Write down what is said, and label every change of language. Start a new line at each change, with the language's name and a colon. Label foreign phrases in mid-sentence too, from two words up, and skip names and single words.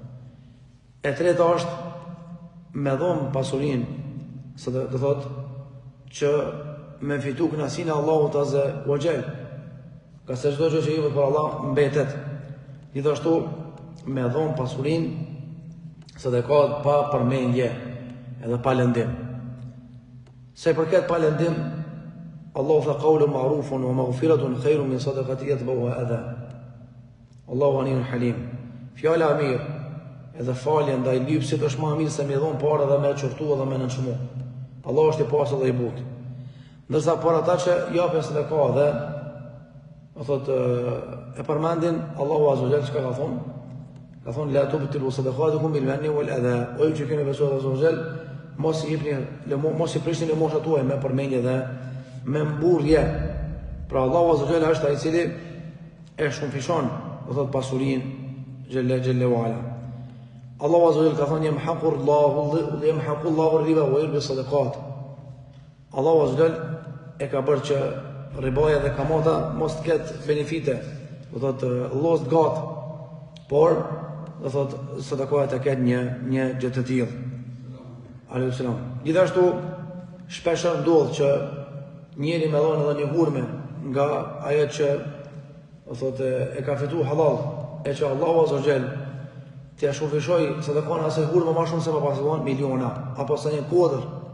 Albanian: E treta është me dhom pasurinë, se do thot që me fitu kënaqësinë e Allahut
Arabic: عز وجل.
Albanian: Ka se çdo gjë që jepet për Allah mbetet. Gjithashtu me dhom pasurinë sadaka pa përmendje edhe pa lëndim. Se i përket pa lëndim, Allahu tha
Arabic: قول معروف ومغفرة خير من صدقة يتبعها أذى. الله غني حليم.
Albanian: Fjala e mirë edhe falja ndaj lypsit është më e mirë se me dhon parë dhe me çortu dhe me nënçmu. Allahu është i pastër dhe i butë. Ndërsa për ata që japin sadaka dhe thotë e përmendin Allahu
Arabic: عز وجل
Albanian: çka ka thonë? Ka thonë
Arabic: لا تبطلوا صدقاتكم بالمن والأذى.
Albanian: O ju që keni besuar Allahu
Arabic: عز وجل,
Albanian: mos i prishni lëmoshat tuaja me përmendje dhe me mburrje. Pra Allahu
Arabic: عز وجل
Albanian: është ai i cili e shumëfishon, do thotë pasurinë
Arabic: جل وعلا. الله عز وجل
Albanian: ka thonë
Arabic: يمحق الله الربا ويربي الصدقات.
Albanian: Allahu
Arabic: عز وجل
Albanian: e ka bërë që ribaja dhe kamata mos të ketë benefite, do thotë llost gat, por do thotë sadaqaja të ketë një gjë të tillë.
Arabic: عليه السلام.
Albanian: Gjithashtu shpesh ndodh që njëri me dhon edhe një hurme nga ajo që do thotë e ka fituar halal, e që Allahu
Arabic: عز وجل
Albanian: t'ia shufishoj sadaqon asaj hurme më shumë se pa pasur miliona apo sa një kodër.